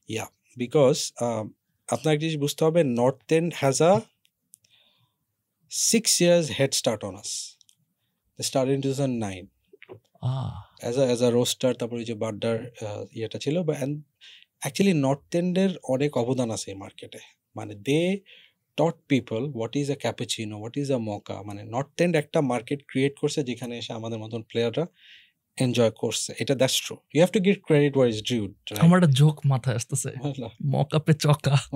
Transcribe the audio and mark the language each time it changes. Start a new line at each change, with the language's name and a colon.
English: Yeah, because
Bangla: আপনার জিনিস বুঝতে হবে,
English: North End has a 6 years head start on us. They started in 2009 as a roaster,
Bangla: তারপরে যে বাড্ডার ইয়েটা ছিল,
English: and actually
Bangla: North End এর অনেক অবদান আছে এই মার্কেটে।
English: মানে they taught people what is a cappuccino, what is a mocha.
Bangla: মানে North End একটা মার্কেট ক্রিয়েট করছে যেখানে এসে আমাদের মতন প্লেয়াররা এনজয় করছে।
English: এটা that's true, you have to give credit where is due.
Bangla: আমার একটা জোক মাথায় আসতেছে, মকা পে চকা,